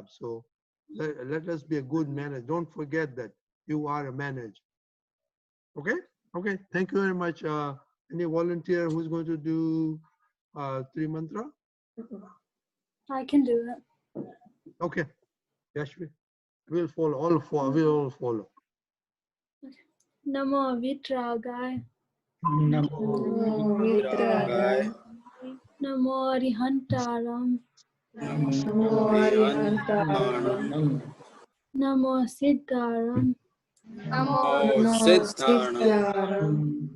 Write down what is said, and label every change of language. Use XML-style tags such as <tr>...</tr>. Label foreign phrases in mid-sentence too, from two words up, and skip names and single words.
<en>So let us be a good manager. Don't forget that you are a manager. Okay? Okay. Thank you very much. Any volunteer who's going to do 3 mantra? I can do it. Okay. Yashvi. We'll follow. All four. We'll all follow.</en> <pra>Namo Vitragaya. Namo Vitragaya. Namo Arihantaram. Namo Arihantaram. Namo Siddharam. Namo Siddharam.</pra>